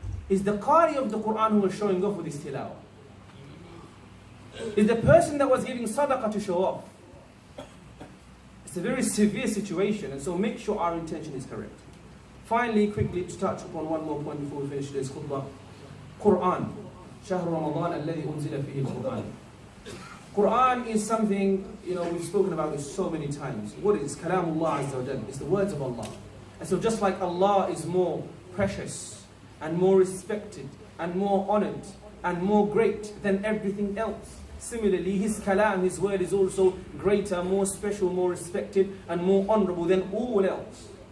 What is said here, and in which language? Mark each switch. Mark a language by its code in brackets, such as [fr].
[en] Is the Qari of the Quran who was showing off with his tilawah. Is the person that was giving sadaqah to show off. It's a very severe situation, and so make sure our intention is correct. Finally, quickly to touch upon one more point before we finish today's khutbah. Quran. [ar] شهر رمضان الذي أنزل فيه القرآن. [en] Quran is something, we've spoken about this so many times. What is Kalamullah [ar] Azza wa Jalla? [en] It's the words of Allah. And so just like Allah is more precious and more respected and more honored and more great than everything else, similarly His Kalam, His word, is also greater, more special, more respected and more honorable than all else.